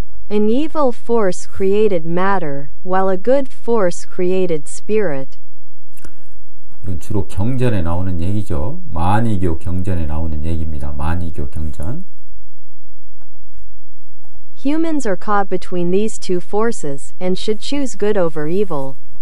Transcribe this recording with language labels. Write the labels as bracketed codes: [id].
[en] An evil force created matter, while a good force created spirit. [ko] 이건 주로 경전에 나오는 얘기죠. 마니교 경전에 나오는 얘기입니다. 마니교 경전. [en] Humans are caught between these two forces, and should choose good over evil.